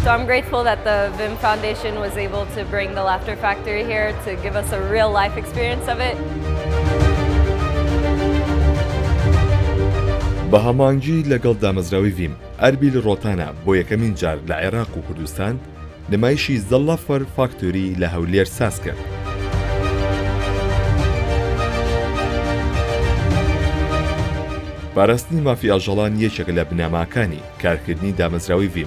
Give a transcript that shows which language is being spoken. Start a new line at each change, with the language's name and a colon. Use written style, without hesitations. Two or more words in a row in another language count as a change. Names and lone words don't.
English: grateful that the Vim Foundation was able to bring the Laughter Factory here to give us a real life experience of it.
Central Kurdish: بە هەمانگی لەگەڵ دامەزراوی ڤیم ئەربیل ڕۆتانە بۆ یەکەمین جار لە عێراق و کوردستان نمایشی زەڵافەر فاکتۆری لە هەولێر ساز کرد. پاراستنی مافی ئاژەڵان یەکێکە لە بنەماکانی کارکردنی دامەزراوی ڤیم.